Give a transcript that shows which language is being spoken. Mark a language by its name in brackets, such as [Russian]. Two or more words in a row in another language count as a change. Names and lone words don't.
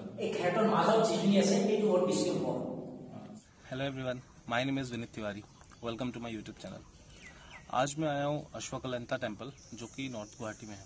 [Assamese] সিহঁতৰ মাজত যিখিনি আছে সেইটো বহুত বেছি হ'ব। [English] Hello everyone, my name is विनीत तिवारी. Welcome to my YouTube channel। [Hindi] आज मैं आया हूँ अश्वकलंता टेम्पल, जो कि नॉर्थ गुवाहाटी में है।